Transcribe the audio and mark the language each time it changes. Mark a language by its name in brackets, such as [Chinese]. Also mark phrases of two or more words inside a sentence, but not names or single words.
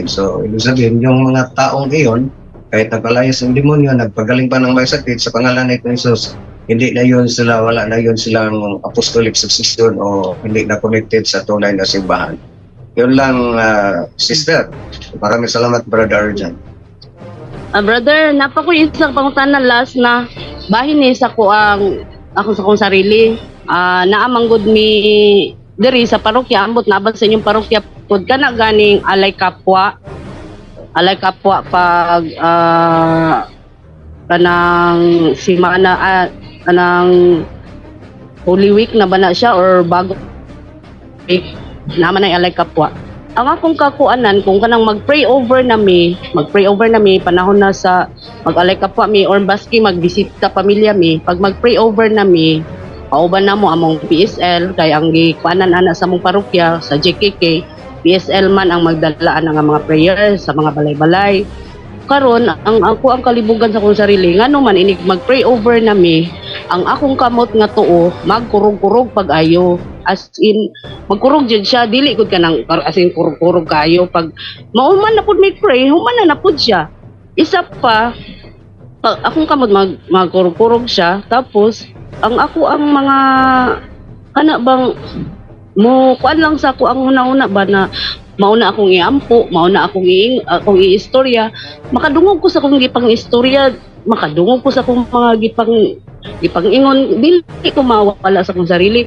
[Filipino] So, ibig sabihin, yung mga taong iyon, kahit nagpalayas ng demonyo, nagpagaling pa ng may sakit sa pangalan ni Jesus, hindi na yun sila, wala na yun silang [English] apostolic succession [Filipino] o hindi na connected sa tunay na simbahan. Yun lang, sister. Maraming salamat, Brother Arjan. [Cebuano] Brother, napako isang pangutanan last na bahin ni sa ko ako sa kong sarili. Naamanggod mi diri sa parokya, ambot na sa inyong parokya pud kana ganing alay kapwa. alay kapwa pag kanang simana kanang Holy Week na ba na siya or bago week naman ay alay kapwa. Ang akong kakuanan kung kanang [English] mag-pray over [Cebuano] na mi panahon na sa mag-alay kapwa mi or baski magbisita pamilya mi, pag [English] mag-pray over [Cebuano] na mi pauban na mo among PSL kay ang gikuanan ana sa mong parokya sa JKK PSL man ang magdalaan ng mga prayers sa mga balay-balay. Karon ang ako ang kalibugan sa akong sarili ngano man inig [English] mag-pray over [Cebuano] na mi, ang akong kamot nga tuo magkurog-kurog pag-ayo, [English] as in [Cebuano] magkurog jud siya, dili gud kanang [English] as in [Cebuano] kurog-kurog kayo pag mauman na pud may pray human na pud siya. Isa pa pag akong kamot magkurog-kurog siya, tapos ang ako ang mga kana bang mo kuan lang sa ako ang una-una ba na mauna akong iampo, mauna akong iistorya, makadungog ko sa akong gipang istorya, makadungog ko sa akong mga gipang ingon, dili ko mawala sa akong sarili.